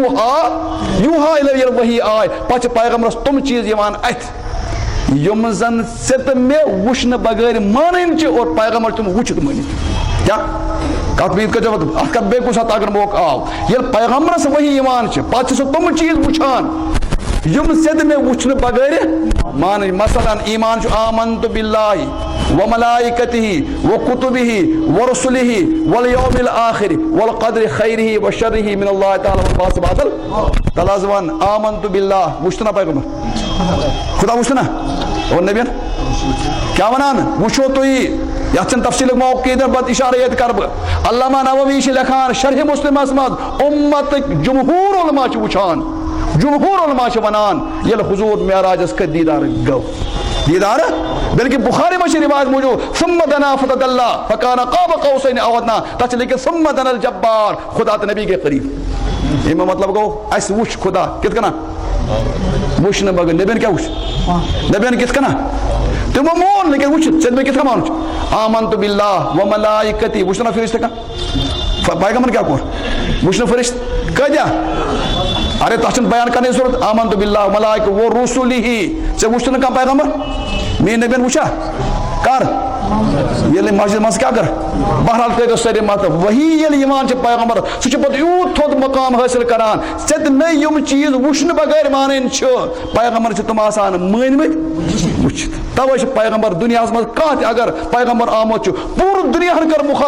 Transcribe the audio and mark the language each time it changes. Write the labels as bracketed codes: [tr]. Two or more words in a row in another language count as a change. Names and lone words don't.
[ks] یوٗہا ییٚلہِ ؤحی آے پتہٕ چھِ پیغمبرس تِم چیٖز یِوان اَتھِ یِم زن ژےٚ تہٕ مےٚ وٕچھنہٕ بغٲر مانٕنۍ چھِ اور پیغمبر تِم وٕچھِتھ مٲنِتھ کیٛاہ کتھ بیٚیہِ کٔرۍزیو اتھ کتھ بیٚیہِ کُنہِ ساتہٕ اگر موقعہٕ آو ییٚلہِ پیغمبرس ؤحی یِوان چھِ پتہٕ چھِ سُہ تِم چیٖز وٕچھان یِم ژےٚ تہٕ مےٚ وٕچھنہٕ بغٲر مانٕنۍ مثلاً ایمان چھُ [ar] آمنتُ بِاللہِ وملائکتہ وکتبہ ورسلہ والیوم الآخر والقدر خیرہ وشرہ من اللہ تعالیٰ والبعث تل حظ ون آمنتُ باللہ [ks] وٕچھتہٕ نا پیغمبر خدا وٕچھتہٕ نا اور نبین کیٛاہ ونان وٕچھو تُہۍ یتھ چھنہٕ تفصیٖلُک موقعہٕ کینٛہہ پتہٕ اِشارٕ ییٚتہِ کرٕ بہٕ علامہ نووی چھِ لیکھان شرحِ مسلمس منٛز اُمتٕکۍ جمہوٗر علما چھِ وٕچھان جمہوٗر علما چھِ ونان ییٚلہِ حضوٗر معراجس کھٔتۍ دیٖدار گوٚو دیٖدار [ur] بلکہ بخاری میں روایت موجود [ar] ثم دنا فتدلى فكان قاب قوسين او ادنى [ks] تتھ چھِ لیکن [ar] ثم دنا الجبار [ks] خدا تہٕ نبی گٔے قریب امیُک مطلب گوٚو اَسہِ وٕچھ خدا کِتھ کٔنۍ وٕچھنہٕ بغٲر نبیَن کیٛاہ وٕچھ نبیَن کِتھ کٔنۍ تِمو مون لیکن وٕچھِتھ ژےٚ مےٚ کِتھ کٔنۍ مانُن چھُ [ar] آمنتُ باللہ وملائکتہ [ks] وٕچھتہٕ نا فرشتہٕ کانٛہہ پیغمبر کیٛاہ کوٚر وٕچھنہٕ فرشتہٕ کۭتیاہ ارے تتھ چھنہٕ بیان کرنٕچ ضروٗرت [ar] آمنتُ باللہ وملائکہ ورسلہ [ks] ژےٚ وٕچھتہٕ نہٕ کانٛہہ پیغمبر میٛٲنۍ نبیَن وٕچھا کر ییٚلہِ مسجد منٛز کیٛاہ کر بہرحال کٔرِو سٲری مطلب ؤحی ییٚلہِ یِوان چھِ پیغمبر سُہ چھُ پتہٕ یوٗت تھوٚد مقام حٲصِل کران ژےٚ تہٕ مےٚ یِم چیٖز وٕچھنہٕ بغٲر مانٕنۍ چھِ پیغمبر چھِ تِم آسان مٲنۍمٕتۍ وٕچھِتھ توے چھِ پیغمبر دُنیاہس منٛز کانٛہہ تہِ اگر پیغمبر آمُت چھُ پوٗرٕ دُنیاہن کٔر